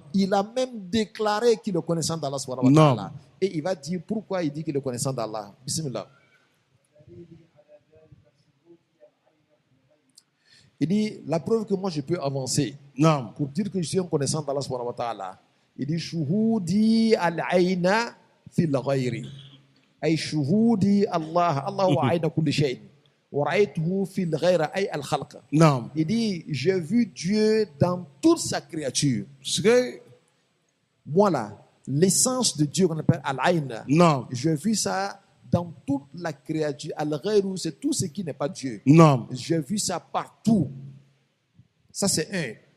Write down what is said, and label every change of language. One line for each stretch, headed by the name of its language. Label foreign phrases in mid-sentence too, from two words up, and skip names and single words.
French: Il a même déclaré qu'il est connaissant d'Allah
Arabic: سبحانه و
French: Non. ta'ala. Et il va dire pourquoi il dit qu'il est connaissant d'Allah. Bismillah. Il dit, la preuve que moi je peux avancer نعم pour dire que je suis un connaissant d'Allah
Arabic: سبحانه وتعالى.
French: Il dit,
Arabic: شهودي العين في الغير. أي شهودي الله، الله وعين كل شيء. ورأيته في الغير أي الخلق.
French: نعم Il dit, j'ai vu Dieu dans toute sa créature. parce que Moi là, l'essence de Dieu qu'on appelle al-ayna. نعم J'ai vu ça dans toute la créature. Al-ghayru, c'est tout ce qui n'est pas Dieu. نعم J'ai vu ça partout. Ça, c'est un.